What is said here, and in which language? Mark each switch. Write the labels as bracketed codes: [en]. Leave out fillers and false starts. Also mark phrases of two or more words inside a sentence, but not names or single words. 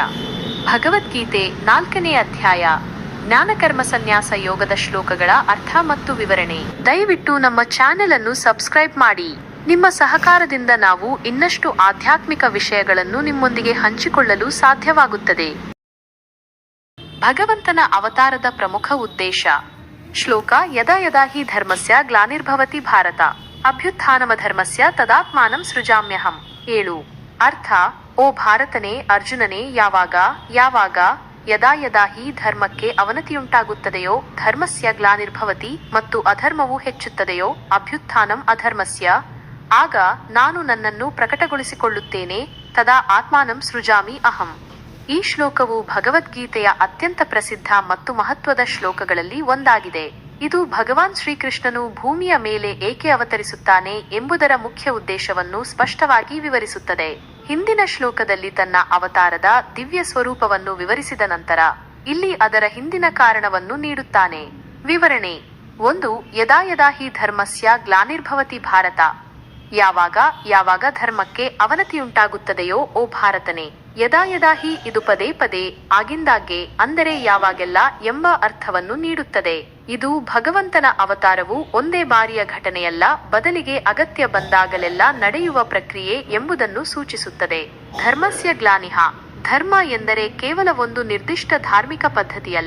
[kn] ಭಗವದ್ಗೀತೆ 4ನೇ ಅಧ್ಯಾಯ ಜ್ಞಾನಕರ್ಮ ಸನ್ಯಾಸ ಯೋಗದ ಶ್ಲೋಕಗಳ ಅರ್ಥ ಮತ್ತು ವಿವರಣೆ. ದಯವಿಟ್ಟು ನಮ್ಮ ಚಾನೆಲ್ ಅನ್ನು ಸಬ್ಸ್ಕ್ರೈಬ್ ಮಾಡಿ. ನಿಮ್ಮ ಸಹಕಾರದಿಂದ ನಾವು ಇನ್ನಷ್ಟು ಆಧ್ಯಾತ್ಮಿಕ ವಿಷಯಗಳನ್ನು ನಿಮ್ಮೊಂದಿಗೆ ಹಂಚಿಕೊಳ್ಳಲು ಸಾಧ್ಯವಾಗುತ್ತದೆ. ಭಗವಂತನ ಅವತಾರದ ಪ್ರಮುಖ ಉದ್ದೇಶ. [sa] ಶ್ಲೋಕ ಯದಾ ಯದಾ ಹಿ ಧರ್ಮಸ್ಯ ಗ್ಲಾನಿರ್ಭವತಿ ಭಾರತ ಅಭ್ಯುತ್ಥಾನಮಧರ್ಮಸ್ಯ ತದಾತ್ಮಾನಂ ಸೃಜಾಮ್ಯಹಂ. [kn] 7. ಅರ್ಥ: ಓ ಭಾರತನೇ, ಅರ್ಜುನನೇ, ಯಾವಾಗ [sa] ಯದಾ ಯದಾ ಹಿ [kn] ಧರ್ಮಕ್ಕೆ ಅವನತಿಯುಂಟಾಗುತ್ತದೆಯೋ, [sa] ಧರ್ಮಸ್ಯ ಗ್ಲಾನಿರ್ಭವತಿ [kn] ಮತ್ತು ಅಧರ್ಮವು ಹೆಚ್ಚುತ್ತದೆಯೋ, [sa] ಅಭ್ಯುತ್ಥಾನಂ ಅಧರ್ಮಸ್ಯ [kn] ಆಗ ನಾನು ನನ್ನನ್ನು ಪ್ರಕಟಗೊಳಿಸಿಕೊಳ್ಳುತ್ತೇನೆ, [sa] ತದಾ ಆತ್ಮಾನಂ ಸೃಜಾಮಿ ಅಹಂ. [kn] ಈ ಶ್ಲೋಕವು ಭಗವದ್ಗೀತೆಯ ಅತ್ಯಂತ ಪ್ರಸಿದ್ಧ ಮತ್ತು ಮಹತ್ವದ ಶ್ಲೋಕಗಳಲ್ಲಿ ಒಂದಾಗಿದೆ. ಇದು ಭಗವಾನ್ ಶ್ರೀಕೃಷ್ಣನು ಭೂಮಿಯ ಮೇಲೆ ಏಕೆ ಅವತರಿಸುತ್ತಾನೆ ಎಂಬುದರ ಮುಖ್ಯ ಉದ್ದೇಶವನ್ನು ಸ್ಪಷ್ಟವಾಗಿ ವಿವರಿಸುತ್ತದೆ. ಹಿಂದಿನ ಶ್ಲೋಕದಲ್ಲಿ ತನ್ನ ಅವತಾರದ ದಿವ್ಯ ಸ್ವರೂಪವನ್ನು ವಿವರಿಸಿದ ನಂತರ ಇಲ್ಲಿ ಅದರ ಹಿಂದಿನ ಕಾರಣವನ್ನು ನೀಡುತ್ತಾನೆ. ವಿವರಣೆ. 1. [sa] ಯದಾ ಯದಾ ಹಿ ಧರ್ಮಸ್ಯ ಗ್ಲಾನಿರ್ಭವತಿ ಭಾರತ. [kn] ಯಾವಾಗ ಧರ್ಮಕ್ಕೆ ಅವನತಿಯುಂಟಾಗುತ್ತದೆಯೋ, ಓ ಭಾರತನೇ. [sa] ಯದಾ ಯದಾ ಹಿ [kn] ಇದು ಪದೇ ಪದೇ, ಆಗಿಂದಾಗ್ಗೆ, ಅಂದರೆ ಯಾವಾಗೆಲ್ಲ ಎಂಬ ಅರ್ಥವನ್ನು ನೀಡುತ್ತದೆ. ಇದು ಭಗವಂತನ ಅವತಾರವು ಒಂದೇ ಬಾರಿಯ ಘಟನೆಯಲ್ಲ, ಬದಲಿಗೆ ಅಗತ್ಯ ಬಂದಾಗಲೆಲ್ಲ ನಡೆಯುವ ಪ್ರಕ್ರಿಯೆ ಎಂಬುದನ್ನು ಸೂಚಿಸುತ್ತದೆ. [sa] ಧರ್ಮಸ್ಯ ಗ್ಲಾನಿಹ. [kn] ಧರ್ಮ ಎಂದರೆ ಕೇವಲ ಒಂದು ನಿರ್ದಿಷ್ಟ ಧಾರ್ಮಿಕ ಪದ್ಧತಿಯಲ್ಲ.